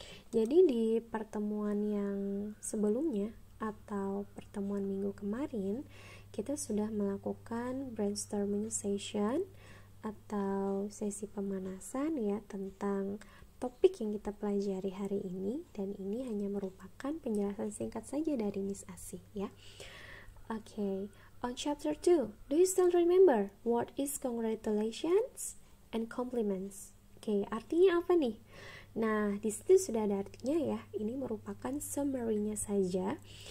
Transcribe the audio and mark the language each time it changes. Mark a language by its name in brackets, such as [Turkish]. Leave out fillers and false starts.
[Indonesian] Jadi di pertemuan yang sebelumnya atau pertemuan minggu kemarin, kita sudah melakukan brainstorming session atau sesi pemanasan ya tentang topik yang kita pelajari hari ini, dan ini hanya merupakan penjelasan singkat saja dari Miss Asih ya. [English] Okay, on chapter 2, do you still remember what is congratulations and compliments? [Indonesian] Okay, artinya apa nih? Nah, di situ sudah ada artinya ya. Ini merupakan summary-nya saja.